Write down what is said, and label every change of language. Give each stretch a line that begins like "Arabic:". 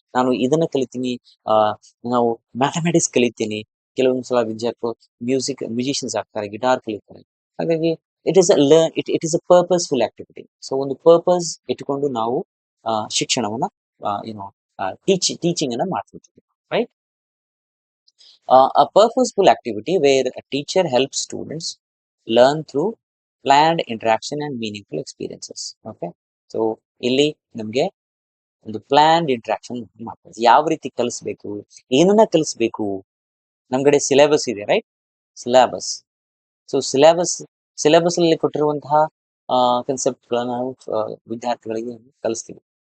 Kannada: ನಾನು ಇದನ್ನ ಕಲಿತೀನಿ, ನಾವು ಮ್ಯಾಥಮೆಟಿಕ್ಸ್ ಕಲಿತೀನಿ. ಕೆಲವೊಂದು ಸಲ ವಿದ್ಯಾರ್ಥಿಗಳು ಮ್ಯೂಸಿಷಿಯನ್ಸ್ ಆಗ್ತಾರೆ, ಗಿಟಾರ್ ಕಲಿತಾರೆ. ಹಾಗಾಗಿ
English: It is it is a purposeful activity.
Kannada: So ಒಂದು ಪರ್ಪಸ್ ಇಟ್ಕೊಂಡು ನಾವು ಶಿಕ್ಷಣವನ್ನ ಏನೋ ಟೀಚಿಂಗ್ ಅನ್ನ ಮಾಡ್ತಿರ್ತೀವಿ, right?
English: A purposeful activity where a teacher helps students learn through planned interaction and meaningful experiences.
Kannada: Okay, so ಇಲ್ಲಿ ನಮಗೆ ಒಂದು ಪ್ಲಾನ್ಡ್ ಇಂಟ್ರಾಕ್ಷನ್ ಮಾಡ್ತಾರೆ. ಯಾವ ರೀತಿ ಕಲಿಸ್ಬೇಕು, ಏನನ್ನ ಕಲಿಸ್ಬೇಕು? ನಮ್ಗಡೆ ಸಿಲೆಬಸ್ ಇದೆ, ರೈಟ್? ಸಿಲೆಬಸ್. ಸೊ ಸಿಲೆಬಸ್ ಅಲ್ಲಿ ಕೊಟ್ಟಿರುವಂತಹ ಕನ್ಸೆಪ್ಟ್ಗಳನ್ನ ನಾವು ವಿದ್ಯಾರ್ಥಿಗಳಿಗೆ ಕಲಿಸ್ತೀವಿ.